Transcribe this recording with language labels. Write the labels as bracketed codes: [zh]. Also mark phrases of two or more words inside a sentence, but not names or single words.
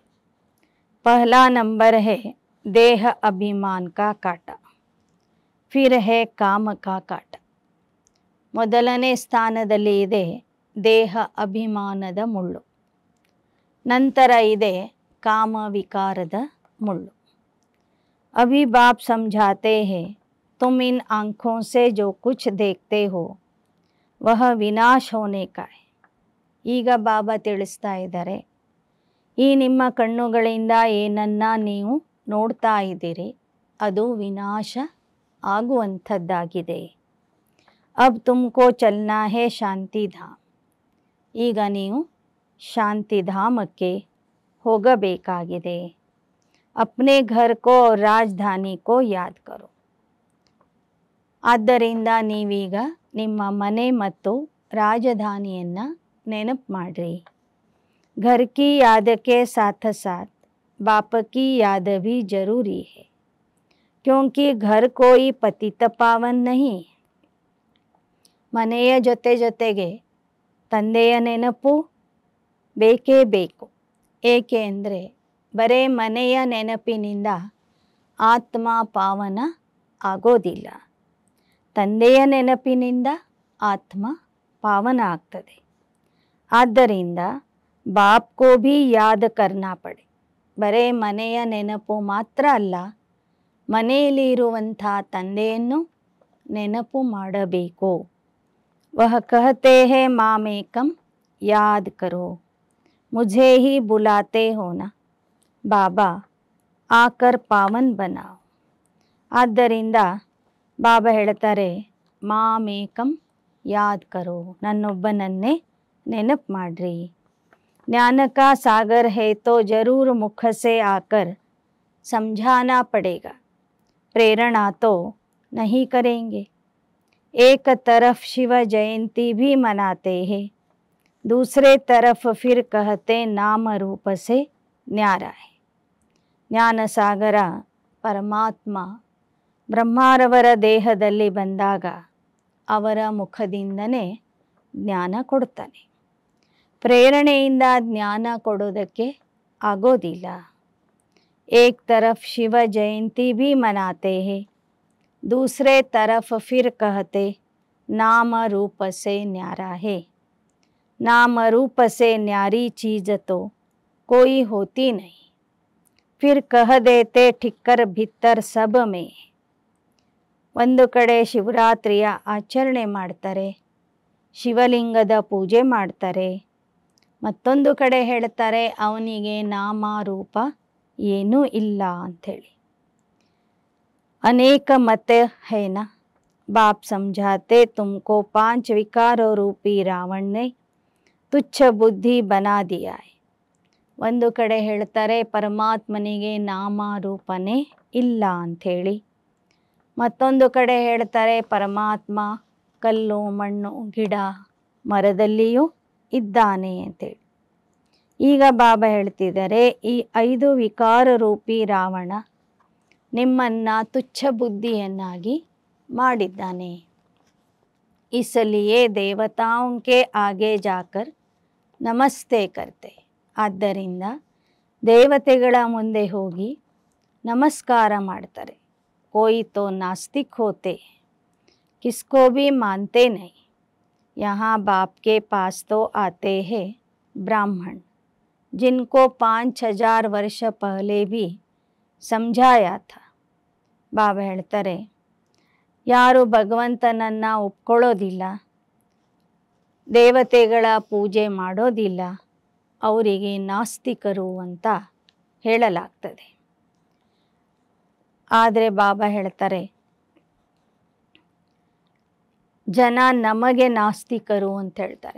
[hi] पहला नंबर है देह अभिमान का काँटा, फिर है काम का काँटा. [kn] ಮೊದಲನೇ ಸ್ಥಾನದಲ್ಲಿ ಇದೆ ದೇಹ ಅಭಿಮಾನದ ಮುಳ್ಳು, ನಂತರ ಇದೆ ಕಾಮ ವಿಕಾರದ ಮುಳ್ಳು. [hi] अभी बाप समझाते हैं, तुम इन आँखों से जो कुछ देखते हो वह विनाश होने का है. [kn] ಈಗ ಬಾಬಾ ತಿಳಿಸ್ತಾ ಇದ್ದಾರೆ, ಈ ನಿಮ್ಮ ಕಣ್ಣುಗಳಿಂದ ಏನನ್ನ ನೀವು ನೋಡ್ತಾ ಇದ್ದೀರಿ ಅದು ವಿನಾಶ ಆಗುವಂಥದ್ದಾಗಿದೆ. [hi] अब तुमको चलना है शांतिधाम. [kn] ಈಗ ನೀವು ಶಾಂತಿಧಾಮಕ್ಕೆ ಹೋಗಬೇಕಾಗಿದೆ. [hi] अपने घर को और राजधानी को याद करो. [kn] ಆದ್ದರಿಂದ ನೀವೀಗ ನಿಮ್ಮ ಮನೆ ಮತ್ತು ರಾಜಧಾನಿಯನ್ನು ನೆನಪು ಮಾಡ್ರಿ. [hi] घर की याद के साथ साथ बाप की याद भी जरूरी है, क्योंकि घर कोई पतित पावन नहीं. [kn] ಮನೆಯ ಜೊತೆಗೆ ತಂದೆಯ ನೆನಪು ಬೇಕೇ ಬೇಕು. ಏಕೆ ಅಂದರೆ ಬರೇ ಮನೆಯ ನೆನಪಿನಿಂದ ಆತ್ಮ ಪಾವನ ಆಗೋದಿಲ್ಲ, ತಂದೆಯ ನೆನಪಿನಿಂದ ಆತ್ಮ ಪಾವನ ಆಗ್ತದೆ. [hi] ಆದ್ದರಿಂದ बाप को भी याद करना पड़े. [kn] ಬರೇ ಮನೆಯ ನೆನಪು ಮಾತ್ರ ಅಲ್ಲ, ಮನೆಯಲ್ಲಿ ಇರುವಂಥ ತಂದೆಯನ್ನು ನೆನಪು ಮಾಡಬೇಕು. [hi] वह कहते हैं मामेकम् याद करो, ಮುझे ही बुलाते हो ना बाबा आकर पावन बनाओ. [kn] ಆದ್ದರಿಂದ ಬಾಬಾ ಹೇಳ್ತಾರೆ, [hi] मामेकम् याद करो, [kn] ನನ್ನೊಬ್ಬನನ್ನೇ ನೆನಪು ಮಾಡ್ರಿ. [hi] ज्ञान का सागर है तो जरूर मुख से आकर ಸಮझाना पड़ेगा, प्रेरणा तो नहीं करेंगे. एक तरफ शिव जयंती भी मनाते हैं, दूसरे तरफ फिर कहते नाम रूप से न्यारा है. [kn] ಜ್ಞಾನಸಾಗರ ಪರಮಾತ್ಮ ಬ್ರಹ್ಮಾರವರ ದೇಹದಲ್ಲಿ ಬಂದಾಗ ಅವರ ಮುಖದಿಂದನೇ ಜ್ಞಾನ ಕೊಡ್ತಾನೆ. ಪ್ರೇರಣೆಯಿಂದ ಜ್ಞಾನ ಕೊಡೋದಕ್ಕೆ ಆಗೋದಿಲ್ಲ. [hi] एक तरफ शिव जयंती भी मनाते हैं, दूसरे तरफ फिर कहते नाम रूप से न्यारा है। नाम रूप से न्यारी चीज तो कोई होती नहीं। फिर कह देते ठिक्कर भित्तर सब में। [kn] ಒಂದು ಕಡೆ ಶಿವರಾತ್ರಿಯ ಆಚರಣೆ ಮಾಡ್ತಾರೆ, ಶಿವಲಿಂಗದ ಪೂಜೆ ಮಾಡ್ತಾರೆ. ಮತ್ತೊಂದು ಕಡೆ ಹೇಳ್ತಾರೆ ಅವನಿಗೆ ನಾಮ ರೂಪ ಏನೂ ಇಲ್ಲ ಅಂಥೇಳಿ. [hi] अनेक मत है ना, बाप समझाते तुमको 5 विकारों रूपी रावण ने तुच्छ बुद्धि बना दिया है. [kn] ಒಂದು ಕಡೆ ಹೇಳ್ತಾರೆ ಪರಮಾತ್ಮನಿಗೆ ನಾಮ ರೂಪನೇ ಇಲ್ಲ ಅಂಥೇಳಿ. ಮತ್ತೊಂದು ಕಡೆ ಹೇಳ್ತಾರೆ ಪರಮಾತ್ಮ ಕಲ್ಲು ಮಣ್ಣು ಗಿಡ ಮರದಲ್ಲಿಯೂ ಇದ್ದಾನೆ ಅಂತೇಳಿ. ಈಗ ಬಾಬಾ ಹೇಳ್ತಿದ್ದಾರೆ ಈ 5 ವಿಕಾರ ರೂಪಿ ರಾವಣ ನಿಮ್ಮನ್ನು ತುಚ್ಛ ಬುದ್ಧಿಯನ್ನಾಗಿ ಮಾಡಿದ್ದಾನೆ. [hi] इसलिए देवताओं के आगे जाकर ನಮಸ್ತೆ करते. [kn] ಆದ್ದರಿಂದ ದೇವತೆಗಳ ಮುಂದೆ ಹೋಗಿ ನಮಸ್ಕಾರ ಮಾಡ್ತಾರೆ. [hi] कोई तो नास्तिक होते, किसको भी मानते नहीं. यहाँ बाप के पास तो आते हैं ब्राह्मण जिनको 5000 वर्ष पहले भी समझाया था. [kn] ಬಾಬಾ ಹೇಳ್ತಾರೆ ಯಾರು ಭಗವಂತನನ್ನು ಒಪ್ಕೊಳ್ಳೋದಿಲ್ಲ, ದೇವತೆಗಳ ಪೂಜೆ ಮಾಡೋದಿಲ್ಲ, ಅವರಿಗೆ ನಾಸ್ತಿಕರು ಅಂತ ಹೇಳಲಾಗ್ತದೆ. ಆದರೆ ಬಾಬಾ ಹೇಳ್ತಾರೆ ಜನ ನಮಗೆ ನಾಸ್ತಿಕರು ಅಂತ ಹೇಳ್ತಾರೆ.